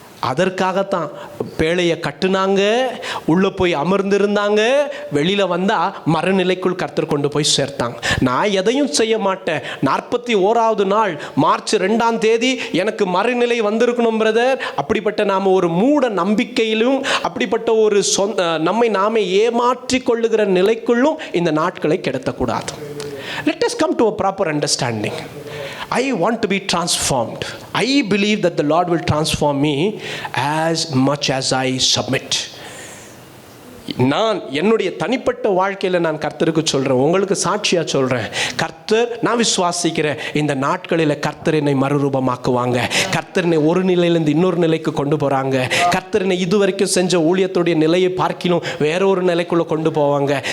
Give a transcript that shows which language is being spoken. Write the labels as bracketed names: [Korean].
[Tamil] அதற்காகத்தான் பேழையை கட்டுனாங்க, உள்ளே போய் அமர்ந்திருந்தாங்க, வெளியில் வந்தால் மறுநிலைக்குள் கர்த்தர் கொண்டு போய் சேர்த்தாங்க. நான் எதையும் செய்ய மாட்டேன், 41வது நாள் மார்ச் 2ஆம் தேதி எனக்கு மறுநிலை வந்திருக்கணும் பிரதர். அப்படிப்பட்ட நாம் ஒரு மூட நம்பிக்கையிலும் அப்படிப்பட்ட ஒரு நம்மை நாமே ஏமாற்றி கொள்ளுகிற நிலைக்குள்ளும் இந்த நாட்களை கிடத்தக்கூடாது. [English] Let us come to a proper understanding. I want to be transformed. I believe that the Lord will transform me as much as I submit. [Tamil] நான் என்னுடைய தனிப்பட்ட வாழ்க்கையில் நான் கர்த்தருக்கு சொல்கிறேன், உங்களுக்கு சாட்சியாக சொல்கிறேன். கர்த்தர், நான் விசுவாசிக்கிறேன், இந்த நாட்களில் கர்த்தர் என்னை மறுரூபமாக்குவாங்க. கர்த்தர் என்னை ஒரு நிலையிலேருந்து இன்னொரு நிலைக்கு கொண்டு போகிறாங்க. கர்த்தர் என்னை இதுவரைக்கும் செஞ்ச ஊழியத்துடைய நிலையை பார்க்கிலும் வேறொரு நிலைக்குள்ளே கொண்டு போவாங்க.